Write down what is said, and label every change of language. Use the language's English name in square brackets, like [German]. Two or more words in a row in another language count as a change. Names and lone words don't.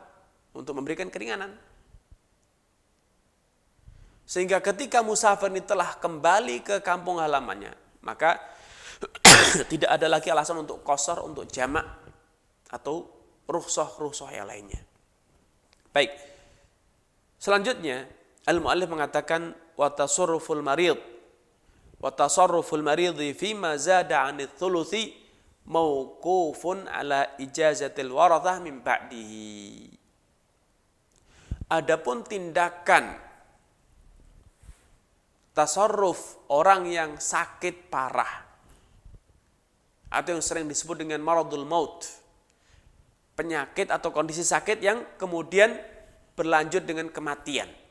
[Indonesian] Untuk memberikan keringanan. Sehingga ketika musafir ini telah kembali ke kampung halamannya, maka tidak ada lagi alasan untuk qashar, untuk jamak, atau rukhsah yang lainnya. Baik. Selanjutnya, al-mu'allif mengatakan [Arabic] وتصرف المريض. وتصرف المريض فيما زاد عن الثلث موقوف على إجازة الورثة من بعده. [Indonesian] Adapun tindakan tasarruf orang yang sakit parah atau yang sering disebut dengan [Arabic] مرض الموت, [Indonesian] penyakit atau kondisi sakit yang kemudian berlanjut dengan kematian,